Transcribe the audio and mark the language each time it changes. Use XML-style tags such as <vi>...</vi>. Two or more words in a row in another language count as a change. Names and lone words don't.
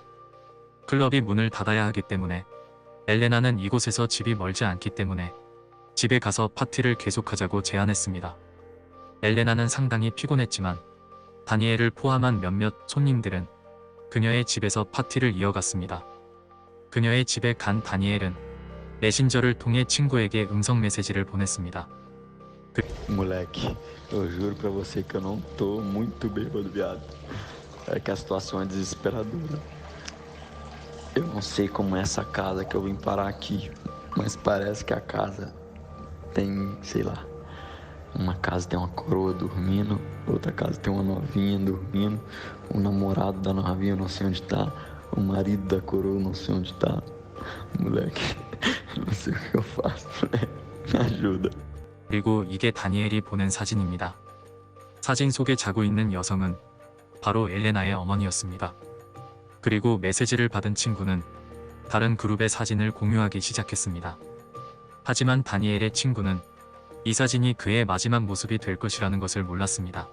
<ko>클럽이 문을 닫아야 하기 때문에 엘레나는 이곳에서 집이 멀지 않기 때문에 집에 가서 파티를 계속하자고 제안했습니다. 엘레나는 상당히 피곤했지만 다니엘을 포함한 몇몇 손님들은 그녀의 집에서 파티를 이어갔습니다. 그녀의 집에 간 다니엘은 메신저를 통해 친구에게 음성 메시지를 보냈습니다.</ko> <pt>Moleque, eu juro pra você que eu não tô muito bêbado, viado. É que a situação é desesperadora. Eu não sei como é essa casa que eu vim parar aqui, mas parece que a casa tem, sei lá, uma casa tem uma coroa dormindo, outra casa tem uma novinha dormindo, o namorado da novinha eu não sei onde tá, o marido da coroa eu não sei onde tá. Moleque, eu não sei o que eu faço, moleque. Me ajuda.</pt> <ko>그리고 이게 다니엘이 보낸 사진입니다. 사진 속에 자고 있는 여성은 바로 엘레나의 어머니였습니다. 그리고 메시지를 받은 친구는 다른 그룹의 사진을 공유하기 시작했습니다. 하지만 다니엘의 친구는 이 사진이 그의 마지막 모습이 될 것이라는 것을 몰랐습니다.</ko>